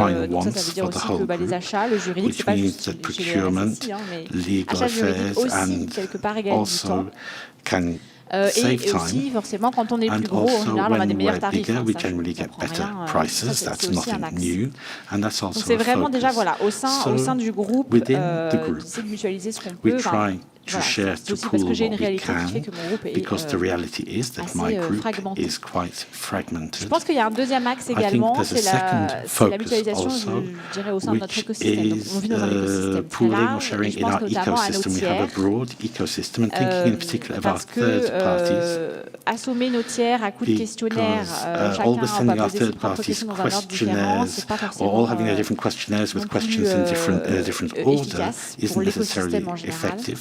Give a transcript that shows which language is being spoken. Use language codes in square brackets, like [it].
[fr] Donc ça veut dire aussi que les achats, le juridique, c'est pas juste chez les SSI, mais achats juridiques aussi, quelque part, également du temps. Et aussi, forcément, quand on est plus gros, en général, on a des meilleurs tarifs. Ça, c'est aussi un axe. Donc, c'est vraiment déjà, voilà, au sein du groupe, d'essayer de mutualiser ce qu'on peut. [en] To share, to pool what we can, because the reality is that my group is quite fragmented. [fr] Je pense qu'il y a un deuxième axe également, c'est la mutualisation, je dirais, au sein de notre écosystème. Donc, on vit dans un écosystème très large, et je pense notamment à nos tiers, parce que assommer nos tiers à coups de questionnaires, chacun va poser ses propres questions dans un ordre différent, c'est pas forcément efficace pour l'écosystème en général.